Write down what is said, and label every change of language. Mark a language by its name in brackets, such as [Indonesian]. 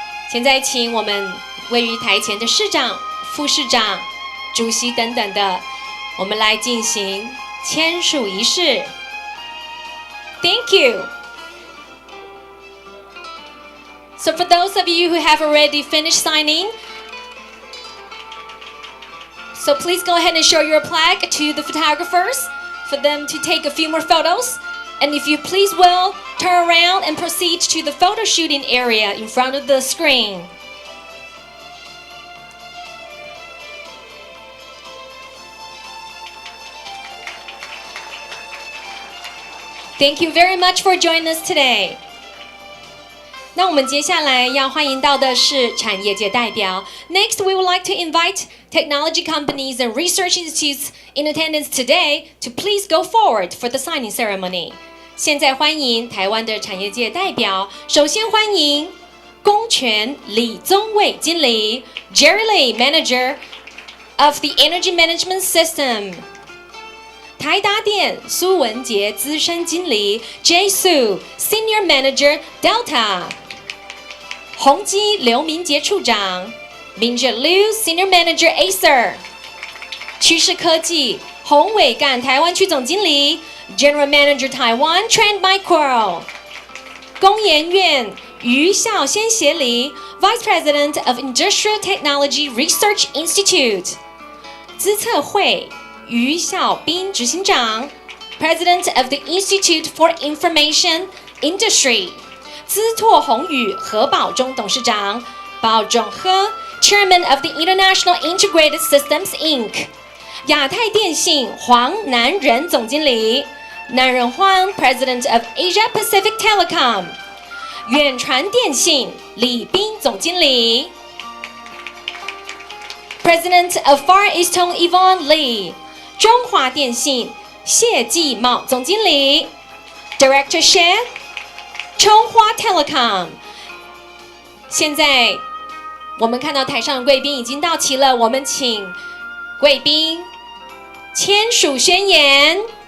[Chinese] 现在请我们位于台前的市长、副市长、主席等等的，我们来进行签署仪式。 [English] Thank you. So for those of you who have already finished signing, so please go ahead and show your plaque to the photographers for them to take a few more photos. And if you please will, turn around and proceed to the photo shooting area in front of the screen. Thank you very much for joining us today. [Chinese] 那我们接下来要欢迎到的是产业界代表。 [English] Next, we would like to invite technology companies and research institutes in attendance today to please go forward for the signing ceremony. [Chinese] 现在欢迎台湾的产业界代表，首先欢迎公权李宗伟经理 Jerry Lee, [English] Manager of the Energy Management System。 [Chinese] 台达电苏文杰资深经理 Jay Su, [English] Senior Manager Delta。 [Chinese] 宏基刘明杰处长 Minja Liu, [English] Senior Manager Acer。 [Chinese] 趋势科技洪伟干台湾区总经理 [English] General Manager Taiwan Trend Micro。 [Chinese] 工研院余孝先协理 [English] Vice President of Industrial Technology Research Institute。 [Chinese] 资策会余孝斌执行长 [English] President of the Institute for Information Industry。 [Chinese] 资拓宏宇何宝忠董事长鲍仲和 [English] Chairman of the International Integrated Systems Inc。 [Chinese] 亚太电信黄南仁总经理南仁欢 [English] President of Asia Pacific Telecom。 [Chinese] 远传电信李斌总经理 [English] President of Far Eastern [Chinese] Yvonne Lee。中华电信谢继茂总经理 Director Share 中华 Telecom。 现在我们看到台上的贵宾已经到齐了，我们请贵宾签署宣言。